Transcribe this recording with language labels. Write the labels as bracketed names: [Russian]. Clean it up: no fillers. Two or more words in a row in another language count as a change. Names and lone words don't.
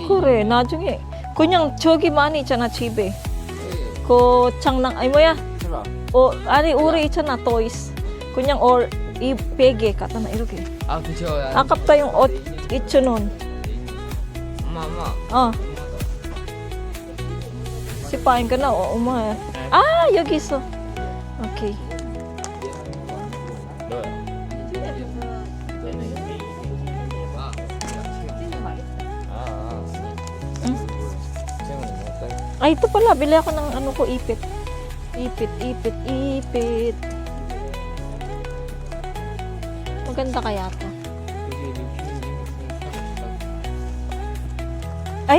[Korean] 그래 나중에 그냥 저기만 있잖아 집에 그 장난 아니 뭐야 해봐. 아니 우리 있잖아 toys 그냥 이 베개 갖다 놔 이렇게 아, 그쵸. 아깝다 yung 옷 2,000원 엄마. [Filipino] sipain ka na [Korean] 엄마 여기 있어 [Filipino] 오케이 ito pala bili ako ng ano ko ipit maganda kaya to ay